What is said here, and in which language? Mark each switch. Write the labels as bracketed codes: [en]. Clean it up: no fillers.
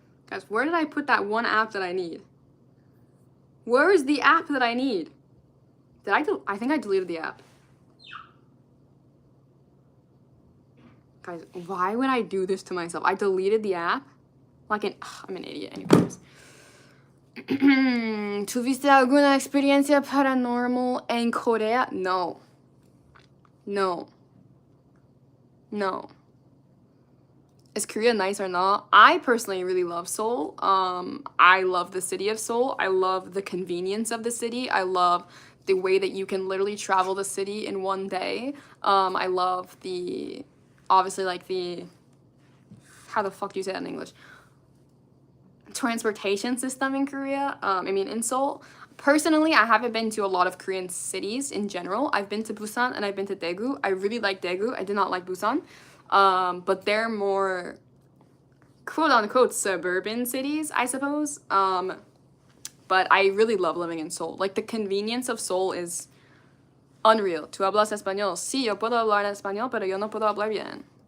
[en] Guys, where did I put that one app that I need? Where is the app that I need? Did I think I deleted the app. Guys, why would I do this to myself? I deleted the app. Like I'm an idiot anyways. [es] ¿Tuviste alguna experiencia paranormal en Corea? No. No. No. [en] Is Korea nice or not? I personally really love Seoul. I love the city of Seoul. I love the convenience of the city. I love the way that you can literally travel the city in one day. I love the, obviously, like the, how the fuck do you say that in English? Transportation system in Korea. In Seoul. Personally, I haven't been to a lot of Korean cities in general. I've been to Busan and I've been to Daegu. I really like Daegu. I did not like Busan. But they're more quote unquote suburban cities, I suppose. But I really love living in Seoul. Like the convenience of Seoul is unreal. [es] ¿Tú hablas español? Sí, yo puedo hablar español, pero yo no puedo hablar bien.